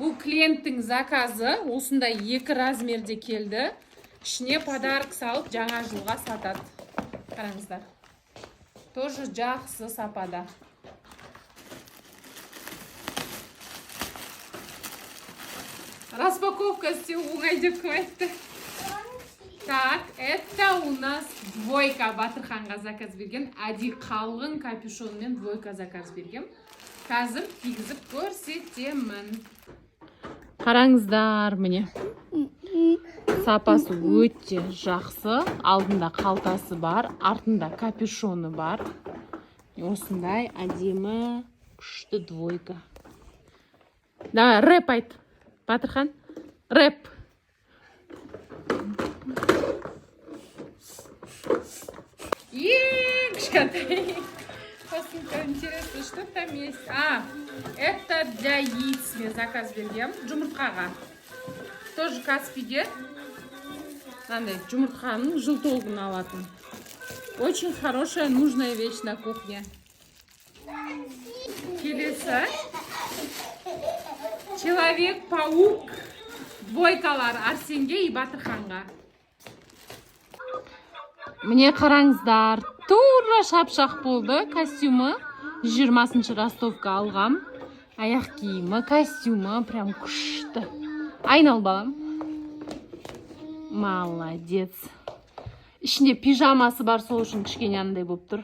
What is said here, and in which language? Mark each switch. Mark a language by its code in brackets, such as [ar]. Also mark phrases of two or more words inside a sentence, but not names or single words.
[kk] Бұл клиенттің заказы осындай 2 размерде келді. Ішіне подарок салып жаңа жылға сатады. Қараңыздар. Тоже жақсы сапада. Распаковка істеу оңай деп кім айтты? [ru] Так, это у нас двойка. [kk] Батырханға заказ берген. Әди қалғын капюшонмен двойка заказ берген. Қазір кигізіп көрсетемін. Қараңыздар, міне. Сапасы өте жақсы. Алдында қалтасы бар, артында капюшоны бар. Осындай әдемі күшті двойка. Да, рэп айт. Батырхан, рэп. Кішкентай. [ru] Посмотрим, интересно, что там есть. Это для яиц [kk] мен заказ берген. Жұмыртқаға. Тоже Каспиге. Мынандай жұмыртқаның жылтолығын алатын. [ru] Очень хорошая, нужная вещь на кухне. [kk] Келесі. Человек-паук. Двойкалар Арсенге и Батырханға. Мне қараңыздар. Тура шапшақ болды. Костюмы 20 ростовка алғам. Аяқ киімі, костюмы прям күшті. Айнал балам. Молодец. Ішінде пижамасы бар, сол үшін кішкене андай болып тұр.